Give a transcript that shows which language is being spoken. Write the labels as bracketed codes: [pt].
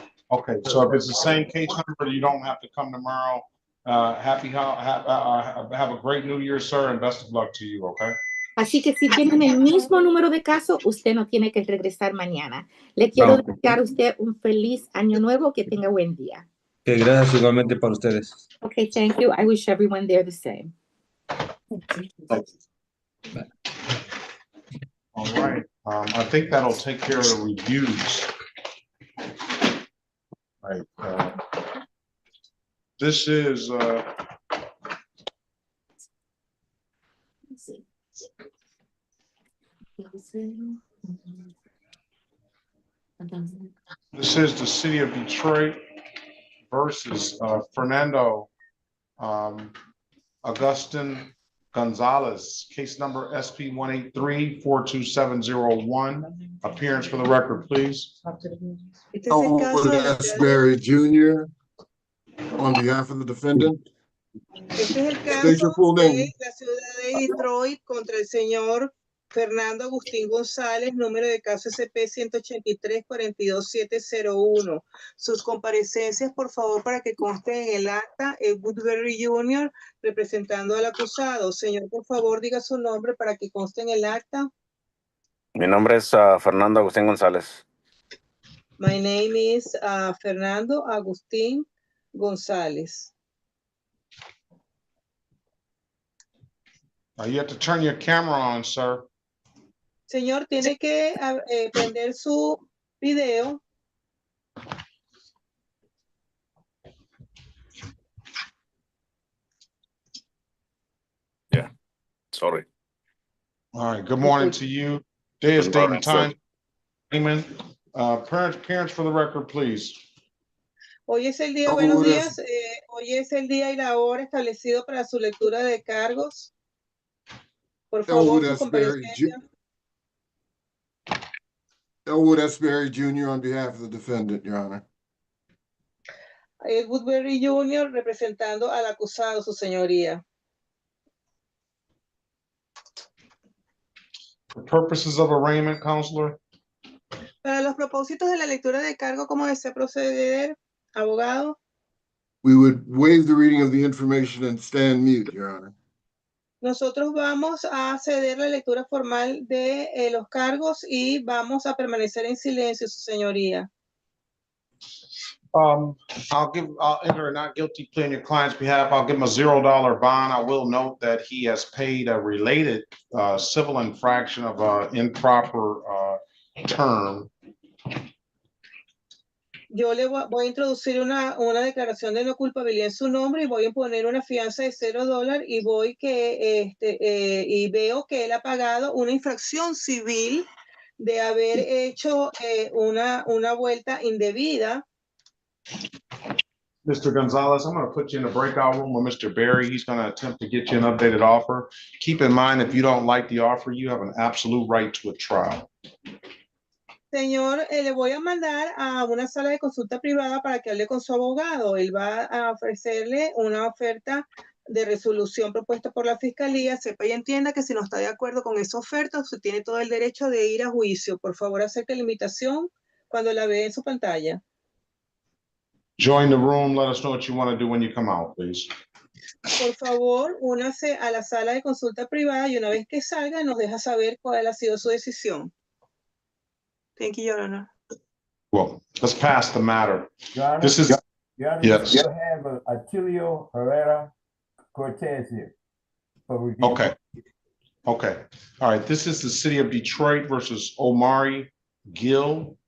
[en] Okay, so if it's the same case number, you don't have to come tomorrow. Have a great New Year, sir, and best of luck to you, okay? [es] Así que si tienen el mismo número de caso, usted no tiene que regresar mañana. Le quiero desear a usted un feliz año nuevo, que tenga buen día. Que gracias igualmente para ustedes. [en] Okay, thank you. I wish everyone there the same. All right, I think that'll take care of the reviews. All right, this is the city of Detroit versus Fernando Augustin Gonzalez, case number SP 183-42701. Appearance for the record, please. Asbury Jr. on behalf of the defendant. [es] Este es el [en] State your [es] caso [en] full [es] de [en] name. [es] la ciudad de Detroit contra el señor Fernando Agustín González, número de caso SP 183-42701. Sus comparecencias, por favor, para que conste en el acta, Woodbury Jr., representando al acusado. Señor, por favor, diga su nombre para que conste en el acta. Mi nombre es Fernando Agustín González. [en] My name is Fernando Agustín González. You have to turn your camera on, sir. [es] Señor, tiene que prender su video. [en] Yeah, sorry. All right, good morning to you. Day is date and time. Amen. Parents for the record, please. [es] Hoy es el día, buenos días. Hoy es el día y la hora establecido para su lectura de cargos. Por favor, su comparecencia. [en] Elwood Asbury Jr. on behalf of the defendant, Your Honor. [es] Woodbury Jr. representando al acusado, su señoría. [en] For purposes of arraignment, counselor. [es] Para los propósitos de la lectura de cargo, ¿cómo desea proceder, abogado? [en] We would waive the reading of the information and stand mute, Your Honor. [es] Nosotros vamos a ceder la lectura formal de los cargos y vamos a permanecer en silencio, su señoría. [en] I'll enter a not guilty plea on your client's behalf. I'll give him a $0 bond. I will note that he has paid a related civil infraction of improper term. [es] Yo le voy a introducir una declaración de no culpabilidad en su nombre y voy a imponer una fianza de $0 y y veo que él ha pagado una infracción civil de haber hecho una vuelta indebida. [en] Mr. Gonzalez, I'm going to put you in a breakout room with Mr. Barry. He's going to attempt to get you an updated offer. Keep in mind, if you don't like the offer, you have an absolute right to a trial. [es] Señor, le voy a mandar a una sala de consulta privada para que hable con su abogado. Él va a ofrecerle una oferta de resolución propuesta por la fiscalía. Sepa y entienda que si no está de acuerdo con esa oferta, usted tiene todo el derecho de ir a juicio. Por favor, acerque la invitación cuando la ve en su pantalla. [en] Join the room. Let us know what you want to do when you come out, please. [es] Por favor, únase a la sala de consulta privada y una vez que salga, nos deja saber cuál ha sido su decisión. [en] Thank you, Your Honor. Well, let's pass the matter. Your Honor, This is, Your Honor, yes. you still have Atilio Herrera Cortez here for review. Okay. Okay. All right. This is the City of Detroit versus Omari Gill.